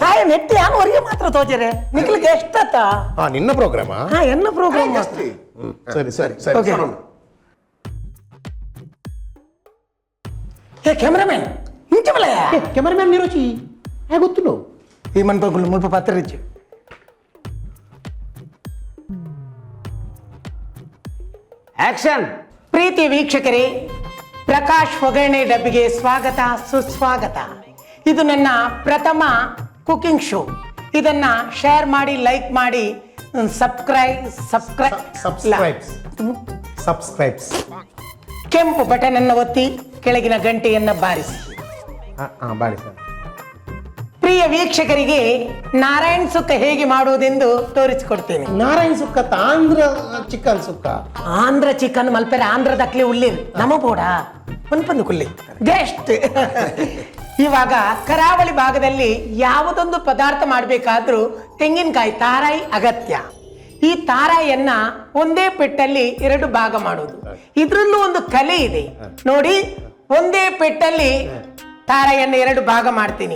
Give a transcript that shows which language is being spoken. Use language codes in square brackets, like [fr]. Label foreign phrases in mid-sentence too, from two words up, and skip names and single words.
[tcy] ಸಾಯ ನೆಟ್ಟಿ ಯಾನವರೆಗೆ ಮಾತ್ರ ತೋಚರೆ ನಿಕ್ಲಿಗೆ ಎಷ್ಟತ್ತ [kn] ನಿನ್ನ ಪ್ರೋಗ್ರಾಮ [tcy] ಹಾ ಎನ್ನ ಪ್ರೋಗ್ರಾಮ್ ಸರಿ ಸರಿ ಸರಿ ಓಕೆ ಏ ಕ್ಯಾಮರಾಮನ್ ಇಂಚ ಬಲ [kn] ಕ್ಯಾಮರಾಮ್ಯಾನ್ ನಿರೋಚಿ ಹೇಗೆ ಗೊತ್ತು [tcy] ಈ ಮನ್ಪಗುಳು ಮುಲ್ಪ ಪಾತ್ರ ಇಚ್ಚು ಆಕ್ಷನ್. [kn] ಪ್ರೀತಿ ವೀಕ್ಷಕರೇ, ಪ್ರಕಾಶ್ ಒಗ್ಗರಣೆ ಡಬ್ಬಿಗೆ ಸ್ವಾಗತ ಸುಸ್ವಾಗತ. ಇದು ನನ್ನ ಪ್ರಥಮ [en] cooking show. [kn] ಇದನ್ನ ಶೇರ್ ಮಾಡಿ, ಲೈಕ್ ಮಾಡಿ, ಸಬ್ಸ್ಕ್ರೈಬ್ ಕೆಂಪು ಬಟನ್ ಅನ್ನು ಒತ್ತಿ ಕೆಳಗಿನ ಗಂಟೆಯನ್ನ ಬಾರಿಸಿ. ಬಾರಿ ಸರ್. ಪ್ರಿಯ ವೀಕ್ಷಕರಿಗೆ ನಾರಾಯಣ್ ಸುಕ್ಕ ಹೇಗೆ ಮಾಡುವುದೆಂದು ತೋರಿಸಿಕೊಡ್ತೇನೆ. ನಾರಾಯಣ ಸುಕ್ಕ ಆಂಧ್ರ ಚಿಕನ್ ಸುಕ್ಕ [tcy] ಆಂಧ್ರ ಚಿಕನ್ ಮಲ್ಪೆರೆ ಆಂಧ್ರದ ಅಕ್ಲಿ ಉಳ್ಳಿರ್ ನಮ ಬೋಡ ಮನ್ಪಂದು ಕುಲ್ಲಿ ಗೆಸ್ಟ್. [kn] ಇವಾಗ ಕರಾವಳಿ ಭಾಗದಲ್ಲಿ ಯಾವುದೊಂದು ಪದಾರ್ಥ ಮಾಡಬೇಕಾದ್ರೂ ತೆಂಗಿನಕಾಯಿ ತಾರಾಯಿ ಅಗತ್ಯ. ಈ ತಾರಾಯಿಯನ್ನ ಒಂದೇ ಪೆಟ್ಟಲ್ಲಿ 2 ಭಾಗ ಮಾಡೋದು. ಇದ್ರಲ್ಲೂ ಒಂದು ಕಲೆ ಇದೆ ನೋಡಿ. ಒಂದೇ ಪೆಟ್ಟಲ್ಲಿ ತಾರಾಯಿಯನ್ನ 2 ಭಾಗ ಮಾಡ್ತೀನಿ.